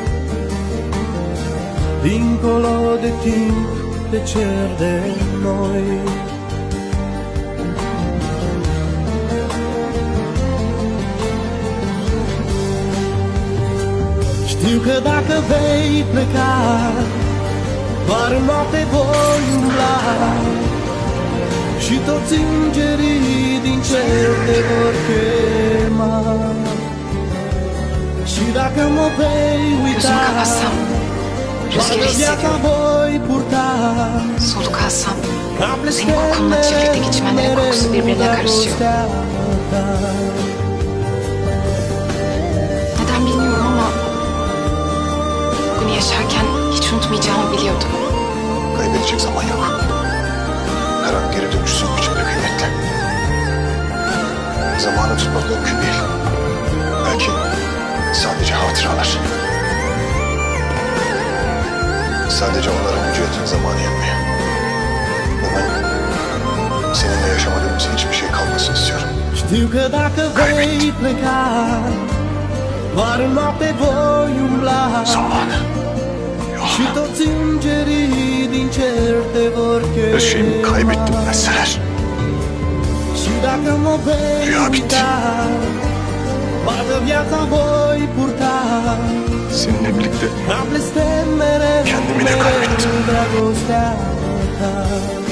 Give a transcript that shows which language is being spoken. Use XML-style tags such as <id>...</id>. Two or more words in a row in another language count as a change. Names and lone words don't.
<ro>Dincolo de timp, de cer de noi, știu că dacă vei pleca, doar în noapte voi umbla și toți îngerii din cer te vor chema. Și dacă mă vei uita, toată viața voi purta ca blestem mereu, mereu dragostea ta.</ro> <tr>Neden bilmiyorum ama bugünü yaşarken hiç unutmayacağımı biliyordum. Kaybedecek zaman yok. Her an geri dönüşü biçimde kıymetli. Zamanı tutmak mümkün değil. Belki sadece hatıralar. Sadece onların gücü yeten zamanı yetmiyor. Ve ben seninle yaşamadığımız hiçbir şey kalmasını istiyorum.</tr> <ro>Știu că dacă vei pleca, doar în noapte voi umbla și toți îngerii din cer te vor chema.</ro> <tr>Her şeyimi kaybettim deseler.</tr> <ro>Și dacă mă vei uita, toată viața voi purta</ro> <tr>Seninle birlikte</tr> <ro>ca blestem mereu,</ro> <tr>kendimi de</tr> <ro>mereu</ro> <tr>kaybettim.</tr> <ro>dragostea ta.</ro>